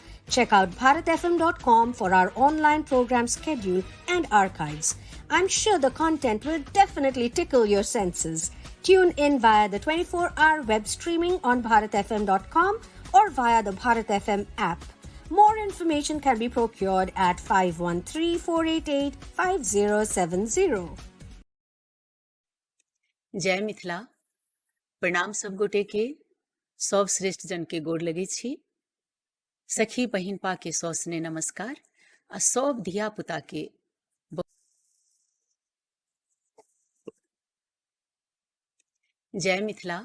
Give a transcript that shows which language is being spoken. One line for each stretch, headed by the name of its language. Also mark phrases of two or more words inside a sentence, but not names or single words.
English: Check out bharatfm.com for our online program schedule and archives. I'm sure the content will definitely tickle your senses. Tune in via the 24-hour web streaming on bharatfm.com or via the Bharat FM app. More information can be procured at 513-488-5070.
Maithili: जय मिथिला। प्रणाम सब गोटे के। सब श्रेष्ठ जन के गोर लगे छी। सखी बहिन पा के सौ स्ने नमस्कार। आ सब धिया पुता के जय मिथिला।